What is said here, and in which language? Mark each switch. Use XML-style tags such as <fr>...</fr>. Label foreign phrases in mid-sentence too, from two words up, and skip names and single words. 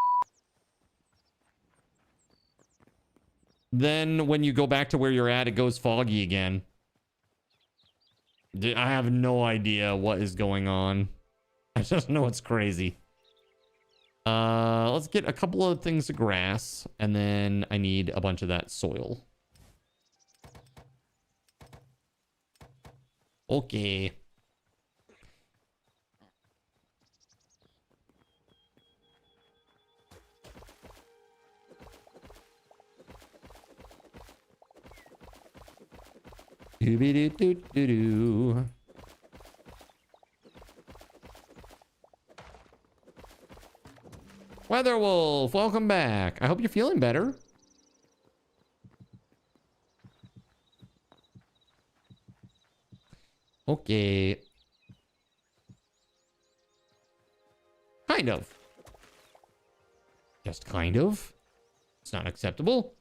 <en>Then when you go back to where you're at, it goes foggy again. I have no idea what is going on. I just know it's crazy. Let's get a couple of things of grass, and then I need a bunch of that soil. Okay. Doo-be-doo-doo-doo-doo. WeatherWolf, welcome back. I hope you're feeling better. Okay. Kind of. Just kind of. It's not acceptable.</en>